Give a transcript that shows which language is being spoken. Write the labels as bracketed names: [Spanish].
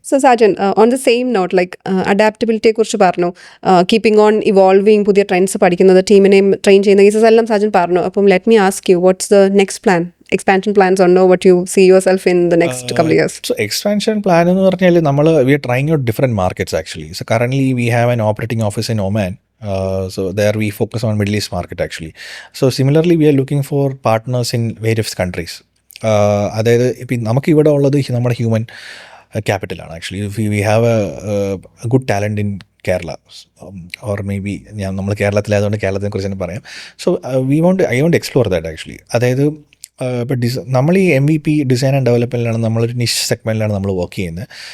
[English] So Sajan, on the same note, like adaptability [Malayalam] കുറിച്ച് പറഞ്ഞു, [English] keeping on evolving, [Malayalam] പുതിയ trends പഠിക്കുന്നത്, ടീമിനെയും ട്രെയിൻ ചെയ്യുന്ന കേസസ് എല്ലാം സാജൻ പറഞ്ഞു. [English] അപ്പം let me ask you, what's the next plan? Expansion plans, or know what you see yourself in the next couple of years? So expansion plan [Malayalam] എന്ന് പറഞ്ഞാൽ [English] we are trying out different markets actually. So currently we have an operating office in Oman. So there we focus on Middle East market actually. So similarly we are looking for partners in various countries. [Malayalam] അതായത് ഇപ്പം നമുക്ക് ഇവിടെ ഉള്ളത് നമ്മുടെ human ക്യാപിറ്റലാണ് actually. [English] we have a good talent in Kerala, or maybe [Malayalam] നമ്മൾ കേരളത്തിലായതുകൊണ്ട് കേരളത്തിനെ കുറിച്ച് തന്നെ പറയാം. [English] So I won't explore that actually. [Malayalam] അതായത് ഇപ്പോൾ നമ്മൾ ഈ MVP ഡിസൈൻ ആൻഡ് ഡെവലപ്മെൻറ്റിലാണ് നമ്മളൊരു നിഷ് സെഗ്മെൻറ്റിലാണ് നമ്മൾ വർക്ക് ചെയ്യുന്നത്.